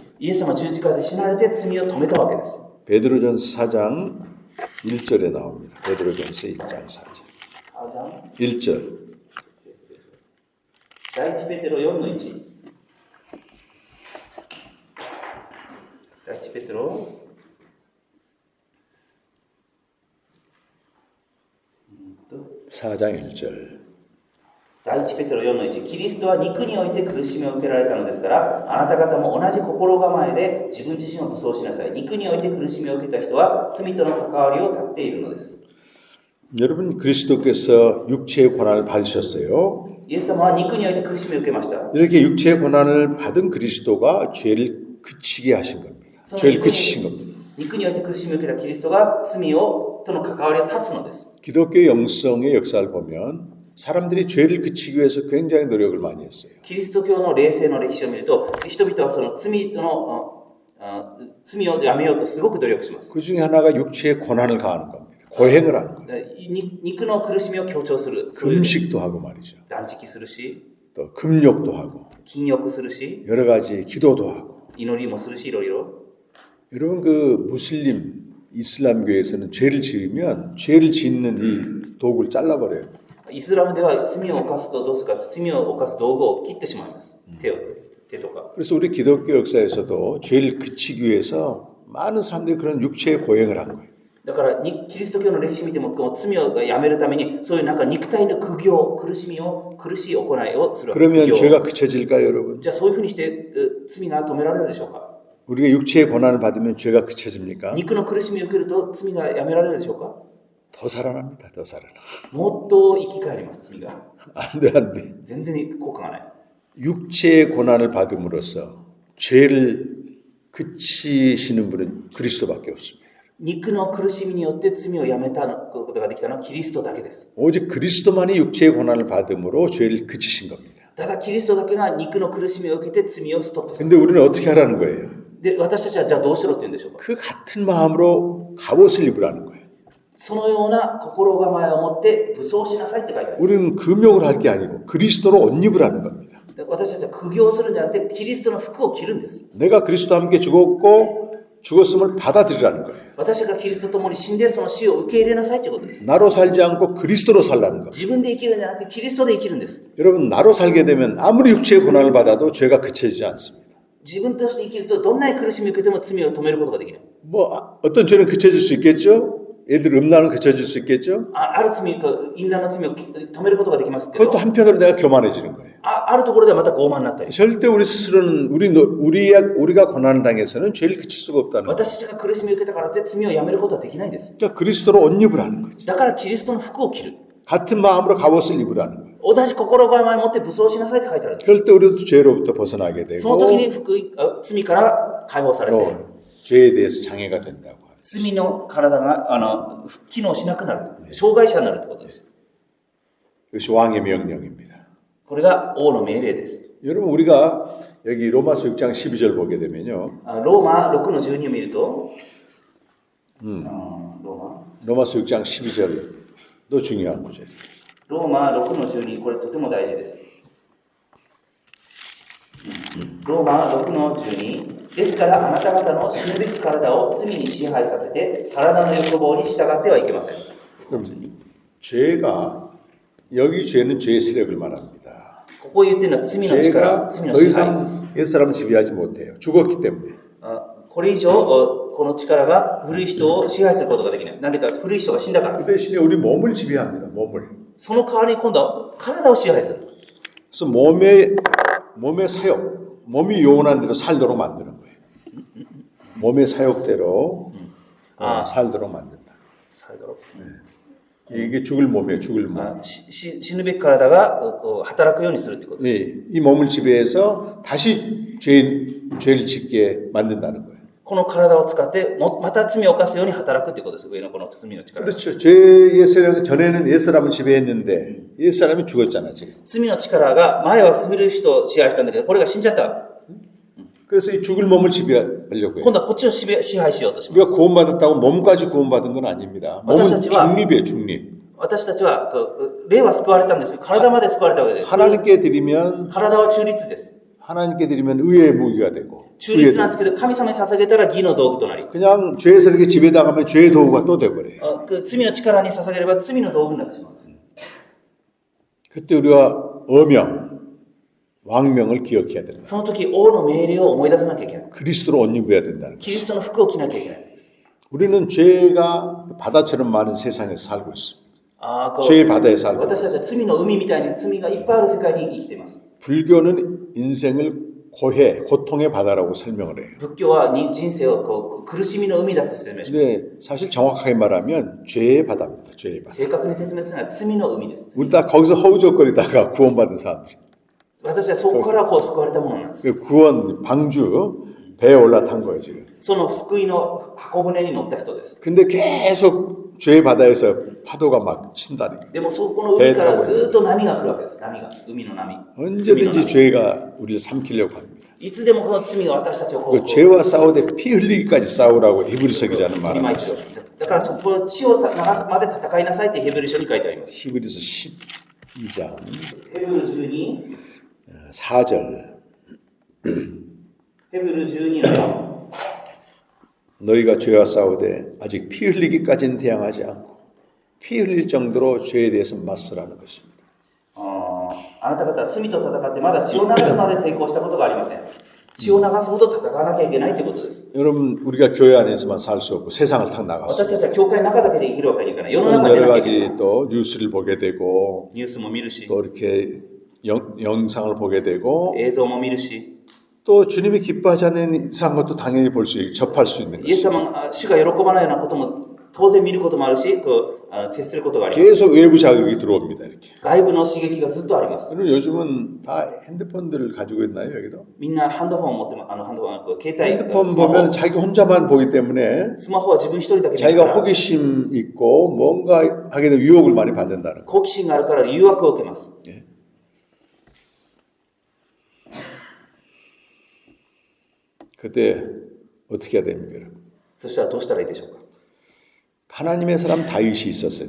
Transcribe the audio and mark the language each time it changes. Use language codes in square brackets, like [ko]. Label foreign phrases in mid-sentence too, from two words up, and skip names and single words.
[ja] イエス様は十字架で死なれて罪を止めたわけです。 [ko] 베드로전서 4장 1절에 나옵니다. 베드로전서 1장 4절. [ja] あ、じゃあ [ko] 1절. [ja] 第一ペテロ4の1。第一ペテロ [ko] 4장 1절. [ja] 第一ペテロ4の1。キリストは肉において苦しみを受けられたのですから、あなた方も同じ心構えで自分自身を武装しなさい。肉において苦しみを受けた人は罪との関わりを断っているのです。 [ko] 여러분 그리스도께서 육체의 고난을 받으셨어요. [ja] イエス様は肉において苦しみを受けました。 [ko] 이렇게 육체의 고난을 받은 그리스도가 죄를 그치게 하신 겁니다. 죄를 그치신 겁니다. [ja] 肉において苦しみを受けたキリストが罪をとの関わりを断つのです。 [ko] 기독교 영성의 역사를 보면 사람들이 죄를 그치기 위해서 굉장히 노력을 많이 했어요. [ja] キリスト教の霊性の歴史を見ると、人々はその罪との罪をやめようとすごく努力します。 [ko] 그 중에 하나가 육체의 고난을 가하는 겁니다. 고행을 하는 거예요. [ja] 肉の苦しみを強調する。 [ko] 금식도 하고 말이죠. [ja] 断食するし、 [ko] 또 금욕도 하고 [ja] 禁欲するし、 [ko] 여러 가지 기도도 하고. [ja] 祈りもするし、いろいろ。 [ko] 여러분 그 무슬림 이슬람교에서는 죄를 지으면 죄를 짓는 이 도구를 잘라버려요. [ja] イスラムでは罪を犯すとどうするか、罪を犯す道具を切ってしまいます。手とか。 [ko] 그래서 우리 기독교 역사에서도 죄를 그치기 위해서 많은 사람들이 그런 육체의 고행을 한 거예요. [ja] だからキリスト教の歴史見ても、この罪をやめるために、そういうなんか肉体の苦行、苦しい行いをする。 [ko] 그러면 죄가 그쳐질까요, 여러분? [ja] じゃあそういうふうにして罪が止められるでしょうか。 [ko] 우리가 육체의 고난을 받으면 죄가 그쳐집니까? [ja] 肉の苦しみを受けると罪がやめられるでしょうか。 [ko] 더 살아납니다. 더 살아나. [ja] もっと生き返ります、罪が。 [ko] 안 돼, 안 돼. [ja] 全然効果がない。 [ko] 육체의 고난을 받음으로써 죄를 그치시는 분은 그리스도밖에 없습니다. [ja] 肉の苦しみによって罪をやめたことができたのはキリストだけです。 [ko] 오직 그리스도만이 육체의 고난을 받음으로 죄를 그치신 겁니다. [ja] ただキリストだけが肉の苦しみを受けて罪をストップする。 [ko] 근데 우리는 어떻게 하라는 거예요? [ja] で、私たちはじゃあどうしろって言うんでしょうか。 [ko] 그 같은 마음으로 갑옷을 입으라는 거예요. [ja] そのような心構えを持って武装しなさいって書いてある。 [ko] 우리는 금욕을 할 게 아니고 그리스도로 옷 입으라는 겁니다. [ja] 私たちは苦行するんじゃなくてキリストの服を着るんです。 [ko] 내가 그리스도와 함께 죽었고 죽었음을 받아들이라는 거예요. [ja] 私がキリストと共に死んでその死を受け入れなさいということです。 [ko] 나로 살지 않고 그리스도로 살라는 겁니다. [ja] 自分で生きるんじゃなくてキリストで生きるんです。 [ko] 여러분 나로 살게 되면 아무리 육체의 고난을 받아도 죄가 그쳐지지 않습니다. [ja] 自分として生きるとどんなに苦しみを受けても罪を止めることができない。 [ko] 뭐 어떤 죄는 그쳐질 수 있겠죠? 예를 들어 음란은 그쳐질 수 있겠죠? [ja] ある罪、淫乱の罪を止めることができますけど、 [ko] 그것도 한편으로 내가 교만해지는 거예요. [ja] あるところではまた傲慢になったり、 [ko] 절대 우리 스스로는 우리가 고난을 당해서는 죄를 그칠 수가 없다는 거예요. [ja] 私たちが苦しみを受けたからって罪をやめることはできないんです。 [ko] 그러니까 그리스도로 옷 입으라는 거죠. [ja] だからキリストの服を着る。 [ko] 같은 마음으로 갑옷을 입으라는 거예요. [ja] 同じ心構えを持って武装しなさいって書いてあるんです。 [ko] 그럴 때 우리도 죄로부터 벗어나게 [ja] その時 [ko] 되고 [ja] に罪から解放されて、 [ko] 또 죄에 대해서 장애가 된다고 하죠. [ja] 罪の体が機能しなくなる。障害者になるってことです。 [ko] 이것이 왕의 명령입니다. [ja] これが王の命令です。 [ko] 여러분 우리가 여기 로마서 6장 12절 보게 되면요. [ja] ローマ6の12を見ると、ロ [ko] 로마서 6장 12절도 중요한 구절이에요. [ja] ーマ6の12、これとても大事です。ローマ6の12、ですからあなた方の死ぬべき体を罪に支配させて、体の欲望に従ってはいけません。 [ko] 그럼 죄가 여기 죄는 죄의 세력을 말합니다. [ja] ここ言ってるのは罪の力、 [ko] 죄가 [ja] 罪の [ko] 더 [ja] 支配。 [ko] 이상 옛사람을 지배하지 못해요. 죽었기 때문에. [ja] これ以上、この力が古い人を支配することができない。なんでか、古い人が死んだから。 [ko] 그 대신에 우리 몸을 지배합니다. 몸을. [ja] その代わりに今度は体を支配する。 [ko] 그래서 몸의 사욕, 몸이 요원한 대로 살도록 만드는 거예요. 몸의 사욕대로 살도록 만든다. 이게 죽을 몸이에요. 죽을 몸. [ja] 死ぬべき体が働くようにするってことです。 [ko] 이 몸을 지배해서 다시 죄를 짓게 만든다는 거예요. [ja] この体を使ってまた罪を犯すように働くってことです。上のこの罪の力。 [ko] 그렇죠. 죄의 세력은 전에는 옛사람을 지배했는데 옛사람이 죽었잖아 지금. [ja] 罪の力が前は古い人を支配したんだけど、これが死んじゃった。 [ko] 그래서 이 죽을 몸을 지배하려고 해요. [ja] 今度はこっちを支配しようとします。 [ko] 우리가 구원받았다고 몸까지 구원받은 건 아닙니다. 몸은 중립이에요. 중립. [ja] 私たちは霊は救われたんですけど、体まで救われたわけです。 [ko] 하나님께 드리면 [ja] 体は中立です。 [ko] 하나님께 드리면 의의 무기가 되고 [ja] 中立なんですけど、神様に捧げたら義の道具となり、 [ko] 그냥 죄의 세력에 지배당하면 죄의 도구가 또 돼버려요. [ja] 罪の力に捧げれば罪の道具になってしまうんです。 [ko] 그때 우리가 어명, 왕명을 기억해야 된다. [ja] その時、王の命令を思い出さなきゃいけない。 [ko] 그리스도로 옷 입어야 된다는 거예요. [ja] キリストの服を着なきゃいけない。 [ko] 우리는 죄가 바다처럼 많은 세상에서 살고 있습니다. [ja] こう [ko] 죄의 바다에 살고 [ja] 私たちは罪の海みたいに罪がいっぱいある世界に生きています。 [ko] 불교는 인생을 고해, 고통의 바다라고 설명을 해요. [ja] 仏教は人生をこう苦しみの海だと説明します。 [ko] 근데 사실 정확하게 말하면 죄의 바다입니다. 죄의 바다. [ja] 正確に説明するのは罪の海です。 [ko] 우리 다 거기서 허우적거리다가 구원받은 사람들. [ja] 私はそこからこう救われたものなんです。 [ko] 그 구원 방주 배에 올라탄 거예요 지금. [ja] その救いの箱舟に乗った人です。 [ko] 근데 계속 죄의 바다에서 파도가 막 친다니까. [ja] でもそこの海からずっと波が来るわけです。波が、海の波。 [ko] 언제든지 죄가 우리를 삼키려고 합니다. [ja] いつでもこの罪が私たちをこう [ko] 그 죄와 싸우되 피 흘리기까지 싸우라고 히브리서 기자는 [ja] 振りまい [ko] 말하고 [ja] て [ko] 있어요. [ja] だからそこ血を流すまで戦いなさいってヘブル書に書いてあります。 [ko] 히브리서 12장 [ja] ヘブル12 [ko] 4절 [ja] ヘブル12の [ko] 너희가 죄와 싸우되 아직 피 흘리기까지는 대항하지 않고 피 흘릴 정도로 죄에 대해서 맞서라는 것입니다. [ja] あなた方は罪と戦ってまだ血を流すまで抵抗したことがありません。血を流すほど戦わなきゃいけないということです。 [ko] 여러분 우리가 교회 안에서만 살 수 없고 세상을 탁 나갔어요. [ja] 私たちは教会の中だけで生きるわけにいかない。世の中で [ko] 여러 [ja] なきゃいけない [ko] 가지 또 뉴스를 보게 되고 [ja] ニュースも見るし、 [ko] 또 이렇게 영상을 보게 되고 [ja] 映像も見るし、 [ko] 또 주님이 기뻐하지 않는 이상한 것도 당연히 볼 수, 접할 수 있는 [ja] イエス [ko] 것입니다. [ja] 様が主が喜ばないようなことも当然見ることもあるし、接することがあります。 [ko] 계속 외부 자극이 들어옵니다. 이렇게. [ja] 外部の刺激がずっとあります。 [ko] 여러분 요즘은 다 핸드폰들을 가지고 있나요 여기도? [ja] みんなハンドフォンを持ってます。ハンドフォン、携帯、 [ko] 핸드폰 [ja] スマホ [ko] 보면 자기 혼자만 보기 때문에 [ja] スマホは自分一人だけ見るか [ko] 자기가 [ja] ら [ko] 호기심 있고 뭔가 하게 되면 유혹을 많이 받는다는 거. [ja] 好奇心があるから誘惑を受けます。 [ko] 그때 어떻게 해야 됩니까 여러분? [ja] そしたらどうしたらいいでしょうか。 [ko] 하나님의 사람 다윗이 있었어요.